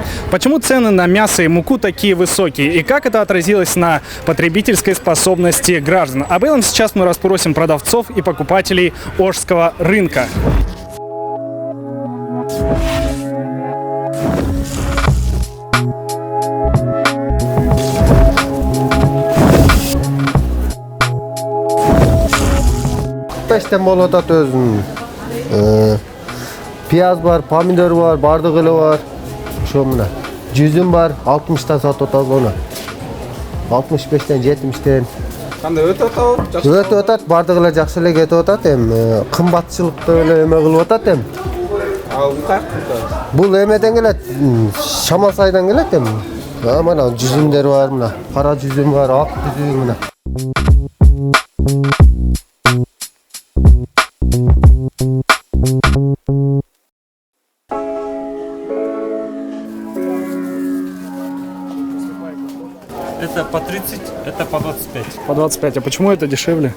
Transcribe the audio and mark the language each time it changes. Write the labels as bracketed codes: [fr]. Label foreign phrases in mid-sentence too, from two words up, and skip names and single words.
[ru] Почему цены на мясо и муку такие высокие? И как это отразилось на потребительской способности граждан? Об этом сейчас мы расспросим продавцов и покупателей Ошского рынка. [ky] Пештен болот өзүнүн пияз бар, помидор бар, бардык эле бар. Ошо мына жүзүм бар, 60тан сатып атабыз оны. 65тен, 70тен. Кандай өтө атабы? Өтүп атат, бардык эле жакшы эле кетип атат. Эми кымбатчылыкты эле эме кылып атат эми. Ал кайткы? Бул эмеден келет, Шамал сайдан келет эми. Мына жүзүмдөр бар, мына кара жүзүм бар, ак жүзүм мына. [ru] Это по 30, это по 25. По 25. А почему это дешевле?